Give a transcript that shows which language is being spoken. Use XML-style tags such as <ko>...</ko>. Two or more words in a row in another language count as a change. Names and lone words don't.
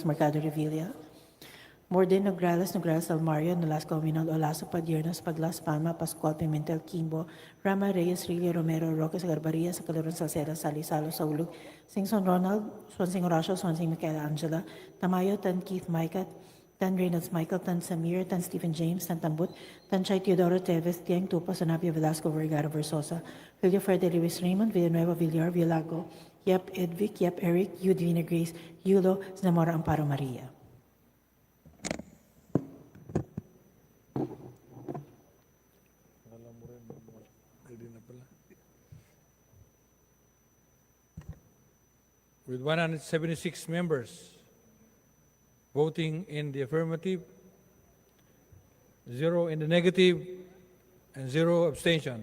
<en>Mercado Revilla, Morden, Nograles, Nograles Almario, Nolasco Minol, Olaso Padiernos, Paglas Palma, Pascual Pimentel, Kimbo, Rama Reyes, Rilio Romero, Roque Garbaria, Sacaloron Salceda, Salisalo, Saulug, Singson Ronald, Swansing Horacio, Swansing Micaela Angela, Tamayo, Tan Keith Micah, Tan Reynolds Michael, Tan Samir, Tan Stephen James, Tan Tambut, Tan Chay Teodoro Teves, Tiang Tupa, Sanapia Velasco, Vergara Versosa, Villaferde Luis Raymond, Villanueva Villar, Villago, Yep Edvic, Yep Eric, Yudvina Grace, Yulo, Zamora Amparo Maria. With 176 members voting in the affirmative, 0 in the negative, and 0 abstention.</en>